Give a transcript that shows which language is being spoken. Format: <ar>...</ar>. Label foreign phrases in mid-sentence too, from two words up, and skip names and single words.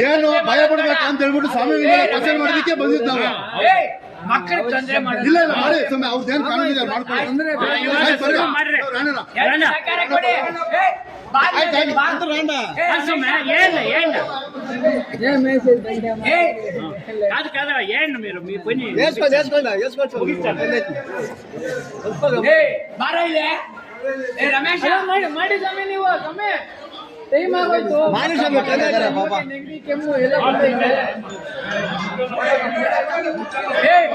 <kn>ಏನು ಭಯ ಪಡ್ಬೇಕು ಅಂತ ಹೇಳ್ಬಿಟ್ಟು ಸ್ವಾಮಿ ಕ್ವಶನ್ ಮಾಡೋದಕ್ಕೆ ಬಂದಿದ್ದು ನಾವು. ಮಕ್ಕಳಿಗೆ ತೊಂದರೆ ಮಾಡೋದು ಇಲ್ಲ ಇಲ್ಲ ಮಾಡಿ ಸ್ವಾಮಿ ಅವ್ರದ್ದೇನು ಕಾನೂನು ಇದೆ ಮಾಡ್ಕೊಳ್ಳಿ. ಆಯ್ತು, ಬರ್ರಿ. ಮಾಡ್ರಿ. ರಾಣಣ್ಣ. ಎಲ್ಲ ಸಹಕಾರ ಕೊಡಿ. ಆಯ್ತು, ಆಯ್ತು. ಅಂತ ರಾಣ. ಏನು ಏ,</kn> <te>కాదు కాదు ఏంటి మీరు మీ పని</te> <kn>ಏ, ಬಾರ ಇಲ್ಲಿ. ಏ, ರಮೇಶ ಮಾಡಿ ಸಮಯ ನೀವು ಸಮಯ ಟೈಮ್ ಆಗೋಯ್ತು ನೆಗಡಿ ಕೆಮ್ಮು ಎಲ್ಲ ಬಂದೈತೆ. ಏ,</kn>